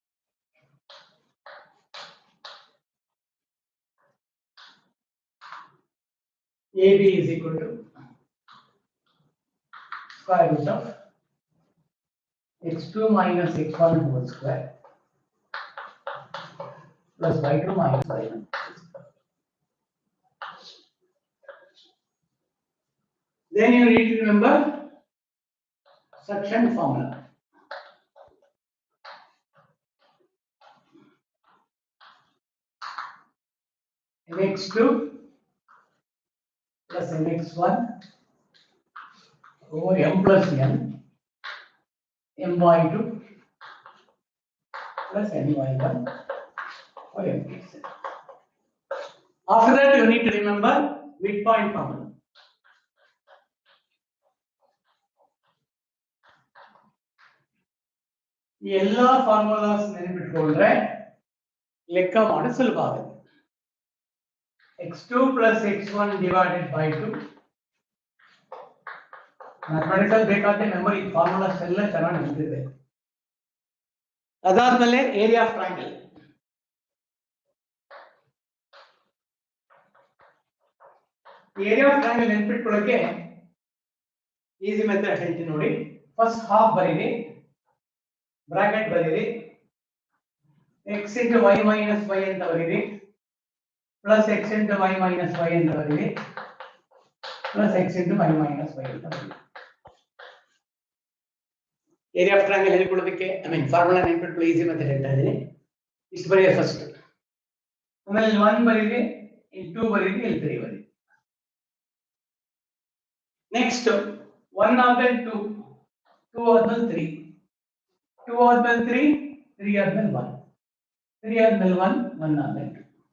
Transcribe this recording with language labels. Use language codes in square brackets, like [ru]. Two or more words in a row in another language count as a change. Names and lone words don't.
[en] AB is equal to square root of x2 minus x1 whole square plus y2 minus y1. Then you need to remember suction formula. Mx2 plus mx1 over m plus n my2 plus my1 or m plus n. After that, you need to remember midpoint formula. [kn] ಈ ಎಲ್ಲ ಫಾರ್ಮುಲಾಸ್ ನೆನಪಿಟ್ಕೊಂಡ್ರೆ ಲೆಕ್ಕ ಮಾಡೋದು ಸುಲಭ ಆಗುತ್ತೆ. [en] x2 plus x1 divided by 2. [kn] ಮ್ಯಾಥಮೆಟಿಕಲ್ ಬೇಕಾದ್ರೆ [en] memory formulas [kn] ಎಲ್ಲ ಚೆನ್ನಾಗಿ ನೆನಪಿದೆ. [en] ಅದಾದ್ಮೇಲೆ area of triangle. area of triangle [kn] ನೆನಪಿಟ್ಕೊಳ್ಳೋಕೆ [en] easy method [kn] ಹೇಳ್ತೀನಿ ನೋಡಿ. [en] first half ಬರೀರಿ, ಬ್ರಾಕೆಟ್ ಬರೀರಿ, x into y minus y [kn] ಅಂತ ಬರೀರಿ, [en] plus x into y minus y [kn] ಅಂತ ಬರೀರಿ, [en] plus x into y minus y [kn] ಅಂತ ಬರೀರಿ. [en] area of triangle [kn] ಹೇಳ್ಕೊಳ್ಳೋದಕ್ಕೆ ಫಾರ್ಮುಲಾ ನೆನಪಿಟ್ಕೊಳ್ಳಿ, [en] easy method [kn] ಹೇಳ್ತಾ ಇದ್ದೀನಿ. ಇಷ್ಟು ಬರೀರಿ ಫಸ್ಟ್, ಆಮೇಲೆ 1 ಬರೀರಿ, 2 ಬರೀರಿ, 3 ಬರೀರಿ. ನೆಕ್ಸ್ಟ್ 1 ಆದ್ಮೇಲೆ 2, 2 ಆದ್ಮೇಲೆ 3, 2 ಆದ್ಮೇಲೆ 3, 3 ಆದ್ಮೇಲೆ 1, 3 ಆದ್ಮೇಲೆ 1, 1 ಆದ್ಮೇಲೆ 2.